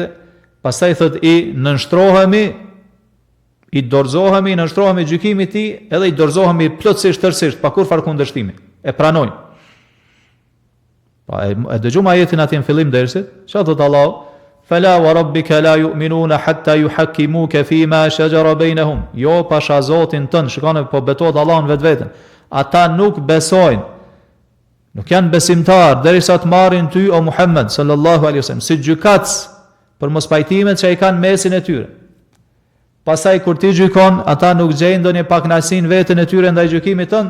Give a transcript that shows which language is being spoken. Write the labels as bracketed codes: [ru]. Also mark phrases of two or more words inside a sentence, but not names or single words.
[sq] Pastaj thot i nënshtrohemi, i dorëzohemi, nënshtrohemi gjykimit të tij, edhe i dorëzohemi plotësisht tërësisht pa kurfar kundërshtimi. E pranojmë. Pa e dëgjojmë ajetin aty në fillim dersit, çfarë thot Allahu? [ar] فلا وربك لا يؤمنون حتى يحكموك فيما شجر بينهم. [sq] Jo pasha Zotin tën, shikoni po betohet Allahun vetveten. Ata nuk besojnë, nuk janë besimtar derisa të marrin ty o Muhammed [ar] صلى الله عليه وسلم [sq] si gjykatës për mospajtimet që ai kanë mesin e tyre. Pastaj kur ti gjykon, ata nuk gjejnë ndonjë pakënaqësinë veten e tyre ndaj gjykimit tënd.